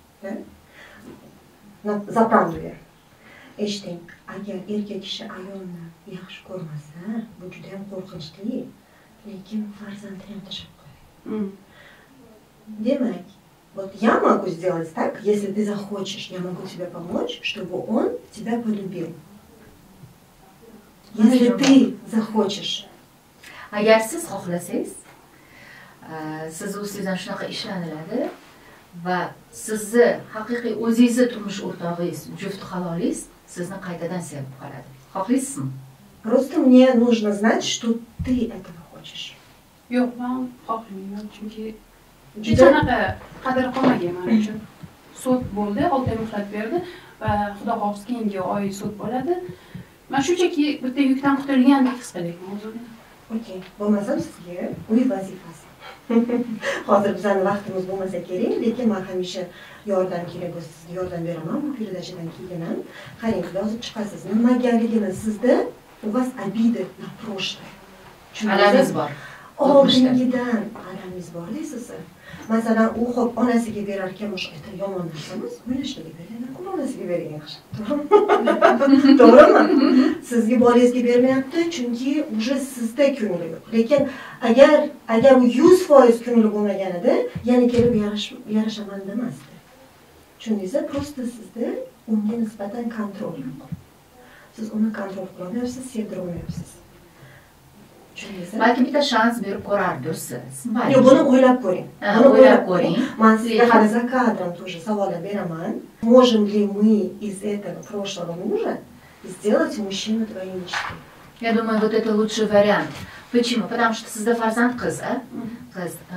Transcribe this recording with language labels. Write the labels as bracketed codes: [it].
[ru] Да? За правду я. [uz] Eshiting, agar erkak kishi ayolni yaxshi ko'rmasa, bu juda ham qo'rqinchli, lekin farzandni ham tashlab qo'yadi. [ru] Demak, вот я могу сделать так, если ты захочешь, я могу тебе помочь, чтобы он тебя полюбил. Если ты захочешь. [uz] Agar siz xohlasangiz, siz o'zingizdan shunaqa ishlaniladi va sizni haqiqiy o'zingizni turmush o'rtog'ingiz, juft halolingiz sizni qaytadan sevib qoladi. Xohlaysizmi? [ru] Просто мне нужно знать, что ты этого хочешь. [uz] Yo'q, men xohlamayman, chunki juda anaqa qadr qolmagan men uchun. Sud bo'ldi, 6 oy muhlat berdi va xudo xohlasa keyingi oy sud bo'ladi. Men shunchaki bitta yukdan qutulgandek his qilyapman o'zimni. Okey, bo'lmasam sizga uy vazifasi. Hozir bizning vaqtimiz bo'lmasa kerak, lekin men hamisha yordam kerak bo'lsa sizga yordam beraman. Bu передачаdan keyin ham qarang, yozib chiqasiz. Nimagaligini sizda u [ru] вас обиды на прошлое. [uz] Alamingiz bor. Oldingidan alamingiz bor deysiz. Masalan, u xo'p onasiga berar ekan, o'sha yomon narsa emas, o'ylashlarga bergan, onasiga bergan yaxshi. To'g'rimi? Sizga bolangizga bermayapti, chunki уже sizda ko'ngli yo'q. Lekin agar u 100% ko'ngli bo'lmaganida, yana kelib yarashaman demasdi. Tushundingizmi? Просто sizda unga nisbatan kontrol yo'q. Siz uni kontrol qila olmayapsiz, sevdira olmayapsiz. Balki bitta shans berib ko'rardirsiz. Yo'q, buni o'ylab ko'ring. Buni o'ylab ko'ring. Men sizga hali [ru] za kadrом тоже [uz] savollar beraman. [ru] Можем ли мы из этого прошлого мужа сделать мужчину твоей мечты? Я думаю, вот это лучший вариант. Почему? Потому что [uz] sizda farzand qiz, qiz.